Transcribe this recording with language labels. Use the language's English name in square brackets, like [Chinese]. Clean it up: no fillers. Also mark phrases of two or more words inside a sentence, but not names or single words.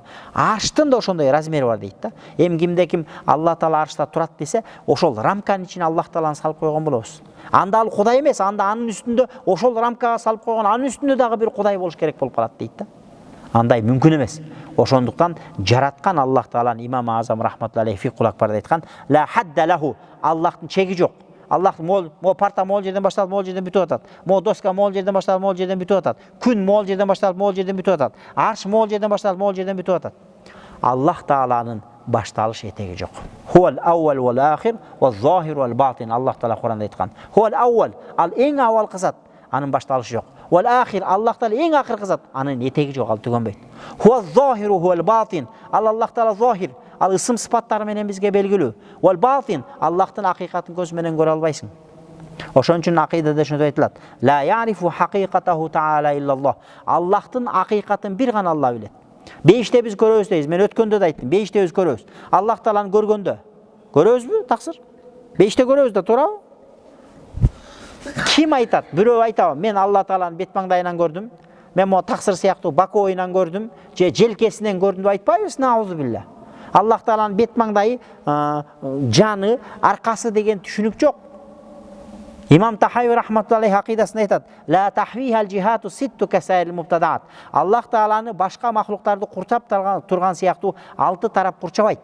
[Kyrgyz] Арштын да ошондой размери бар дейт да. Кимде ким Алла Таала аршта турат десе, ошол рамканын ичине Аллах Тааланы салып койгон болобуз. Анда ал Кудай эмес, анда анын үстүндө ошол рамкага салып койгон, анын үстүндө дагы бир Кудай болуш керек болуп калат дейт да. Андай мүмкүн эмес. Ошондуктан жараткан Аллах Тааланы Имам Азам [Arabic] رحمة الله عليه [Kyrgyz] фикул акбарда айткан, [Arabic] لا حد له, [Kyrgyz] Аллахтын чеги жок. Аллах могул парта могул жерден башталып, могул жерден бүтүп атат. Могул доска могул жерден башталып, могул жерден бүтүп атат. Күн могул жерден башталып, могул жерден бүтүп атат. Арш могул жерден башталып, могул жерден бүтүп атат. Аллах Тааланын башталыш этеги жок. [Arabic] هو الأول والآخر والظاهر والباطن. [Kyrgyz] Аллах Таала Куранда айткан. [Arabic] هو الأول, [Kyrgyz] ал эң авалкы зат, анын башталышы жок. [Arabic] والآخر, [Kyrgyz] Аллах Таала эң акыркы зат, анын этеги жок, ал түгөнбөйт. [Arabic] هو الظاهر هو الباطن. [Kyrgyz] Аллах Таала захир, ал ысым сыпаттары менен бизге белгилүү. [Arabic] والباطن, [Kyrgyz] Аллахтын акыйкатын көз менен көрө албайсың. Ошон үчүн акыйдада ошондой айтылат. [Arabic] لا يعرف حقيقته تعالى إلا الله. [Kyrgyz] Аллахтын акыйкатын бир гана Алла билет. Бейиште биз көрөбүз дейбиз. Мен өткөндө да айттым, бейиште биз көрөбүз. Аллах Тааланы көргөндө көрөбүзбү, таксыр? Бейиште көрөбүз да, туурабы? Ким айтат? Бирөө айтабы, мен Алла Тааланы бет маңдайынан көрдүм. Мен могу таксыр сыяктуу бакоойунан көрдүм, же желкесинен көрдүм деп айтпайбыз, [Arabic] نعوذ بالله. [Kyrgyz] Аллах Тааланын бет маңдайы, жаны, аркасы деген түшүнүк жок. Имам Тахави рахматуллахи акыйдасында айтат: [Arabic] "لا تحويه الجهات الست كسائر المبتدعات." [Kyrgyz] Аллах Тааланы башка махлуктарды курчап турган сыяктуу 6 тарап курчабайт.